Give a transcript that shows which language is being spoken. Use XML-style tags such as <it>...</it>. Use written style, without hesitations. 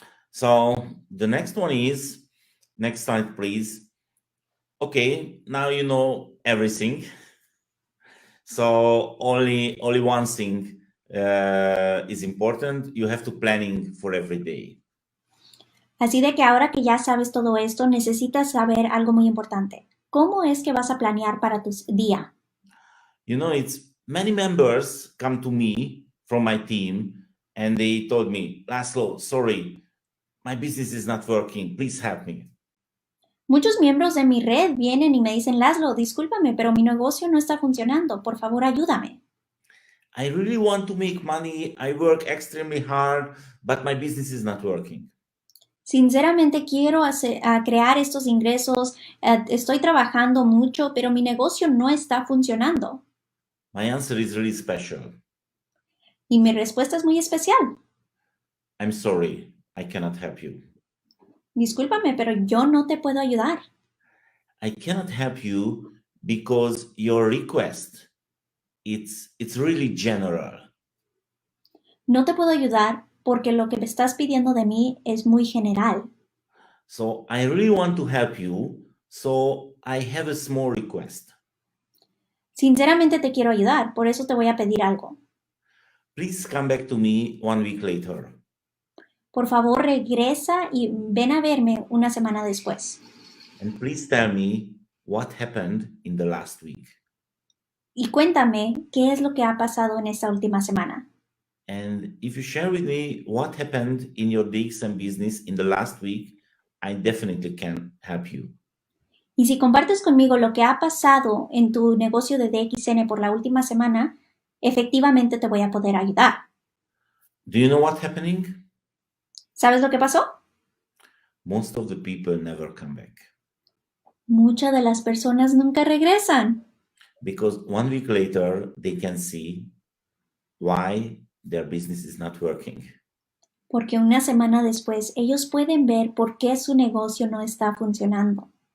<en>So the next one is, next slide, please. Okay, now you know everything. So only one thing is important. You have to planning for every day.</en> <es>Así de que ahora que ya sabes todo esto, necesitas saber algo muy importante. ¿Cómo es que vas a planear para tu día?</es> <en>You know, it's many members come to me from my team and they told me, Laszlo, sorry, my business is not working. Please help me.</en> <es>Muchos miembros de mi red vienen y me dicen, Laszlo, discúlpame, pero mi negocio no está funcionando. Por favor, ayúdame.</es> <en>I really want to make money. I work extremely hard, but my business is not working.</en> <es>Sinceramente quiero crear estos ingresos. Estoy trabajando mucho, pero mi negocio no está funcionando.</es> <en>My answer is really special.</en> <es>Y mi respuesta es muy especial.</es> <en>I'm sorry, I cannot help you.</en> <es>Discúlpame, pero yo no te puedo ayudar.</es> <en>I cannot help you because your request, it's really general.</en> <es>No te puedo ayudar porque lo que me estás pidiendo de mí es muy general.</es> <en>So I really want to help you, so I have a small request.</en> <es>Sinceramente te quiero ayudar, por eso te voy a pedir algo.</es> <en>Please come back to me 1 week later.</en> <es>Por favor, regresa y ven a verme una semana después.</es> <en>And please tell me what happened in the last week.</en> <es>Y cuéntame qué es lo que ha pasado en esta última semana.</es> <en>And if you share with me what happened in your DXM business in the last week, I definitely can help you.</en> <es>Y si compartes conmigo lo que ha pasado en tu negocio de DXN por la última semana, efectivamente te voy a poder ayudar.</es> <en>Do you know what's happening?</en> <es>¿Sabes lo que pasó?</es> <en>most of the people never come back</en> <es>Muchas de las personas nunca regresan</es> <en>because 1 week later they can see why their business is not working.</en> <es>porque una semana después ellos pueden ver por qué su negocio no está funcionando.</es>